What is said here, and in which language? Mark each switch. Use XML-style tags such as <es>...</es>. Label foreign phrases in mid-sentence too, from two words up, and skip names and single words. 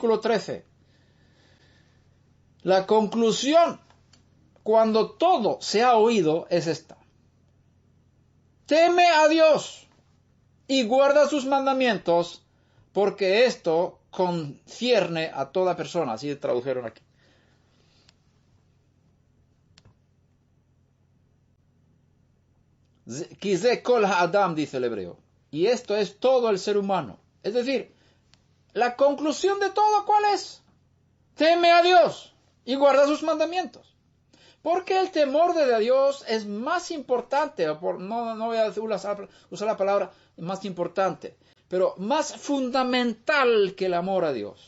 <es>Versículo 13. La conclusión, cuando todo se ha oído, es esta. Teme a Dios y guarda sus mandamientos, porque esto concierne a toda persona. Así tradujeron aquí.</es> <he>כי זה כל האדם,</he> <es>dice el hebreo. Y esto es todo el ser humano. Es decir, la conclusión de todo, ¿cuál es? Teme a Dios y guarda sus mandamientos. Porque el temor de Dios es más importante, no voy a usar la palabra más importante, pero más fundamental que el amor a Dios.</es>